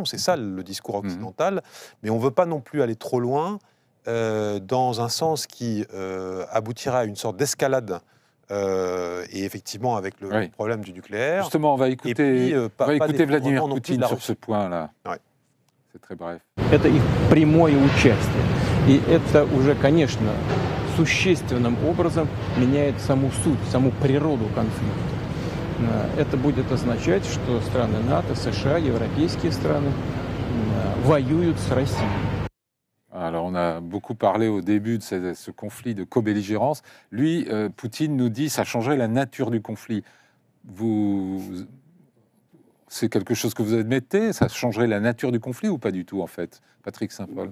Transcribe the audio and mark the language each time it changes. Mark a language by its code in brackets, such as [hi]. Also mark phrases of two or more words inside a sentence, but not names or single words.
[fr] C'est ça le discours occidental. Mais on ne veut pas non plus aller trop loin dans un sens qui aboutira à une sorte d'escalade. Et effectivement, avec le problème du nucléaire. Justement, on va écouter, Vladimir Poutine sur ce point-là. C'est très bref. [ru] Это их прямое участие. И это уже, конечно, существенным образом меняет саму суть, саму природу конфликта. Это будет означать, что страны НАТО, США, европейские страны воюют с Россией. [fr] Alors, on a beaucoup parlé au début de ce conflit de co-belligérance. Lui, Poutine nous dit que ça changerait la nature du conflit. C'est quelque chose que vous admettez? Ça changerait la nature du conflit ou pas du tout, en fait, Patrick Saint-Paul?